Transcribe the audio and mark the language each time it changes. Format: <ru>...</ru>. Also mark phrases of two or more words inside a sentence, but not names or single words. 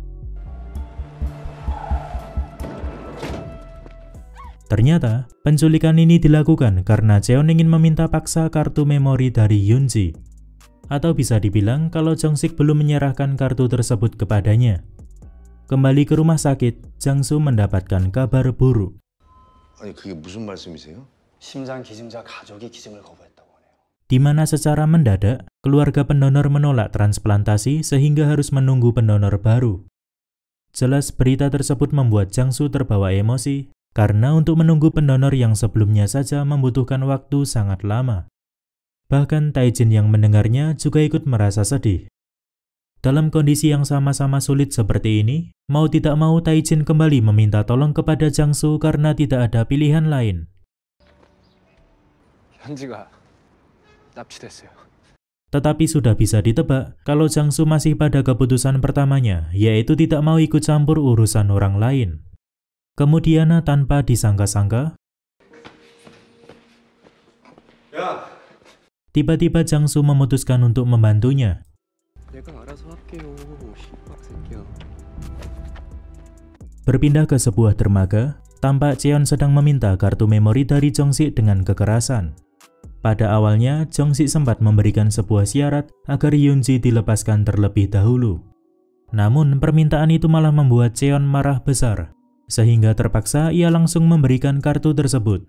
<id>Ternyata, penculikan ini dilakukan karena Cheon ingin meminta paksa kartu memori dari Yoon-ji. Atau bisa dibilang kalau Jong-sik belum menyerahkan kartu tersebut kepadanya. Kembali ke rumah sakit, Jang-soo mendapatkan kabar buruk.</id> <ko>아니 그게 무슨 말씀이세요? 심장 기증자 가족이 기증을 거부했다고 하네요.</ko> <id>Di mana secara mendadak, keluarga pendonor menolak transplantasi sehingga harus menunggu pendonor baru. Jelas berita tersebut membuat Jang-soo terbawa emosi, karena untuk menunggu pendonor yang sebelumnya saja membutuhkan waktu sangat lama. Bahkan Tae-jin yang mendengarnya juga ikut merasa sedih. Dalam kondisi yang sama-sama sulit seperti ini, mau tidak mau Tae-jin kembali meminta tolong kepada Jang-soo karena tidak ada pilihan lain.</id> <ko>현지가 납치됐어요.</ko> <id>Tetapi sudah bisa ditebak kalau Jang-soo masih pada keputusan pertamanya, yaitu tidak mau ikut campur urusan orang lain. Kemudian tanpa disangka-sangka, tiba-tiba Jang-soo memutuskan untuk membantunya.</id> <ko>내가 알아서 할게요. 씨박새끼야.</ko> <id>Berpindah ke sebuah dermaga, tampak Cheon sedang meminta kartu memori dari Jong-sik dengan kekerasan. Pada awalnya, Jong-sik sempat memberikan sebuah syarat agar Yoon-ji dilepaskan terlebih dahulu. Namun, permintaan itu malah membuat Cheon marah besar, sehingga terpaksa ia langsung memberikan kartu tersebut.</id>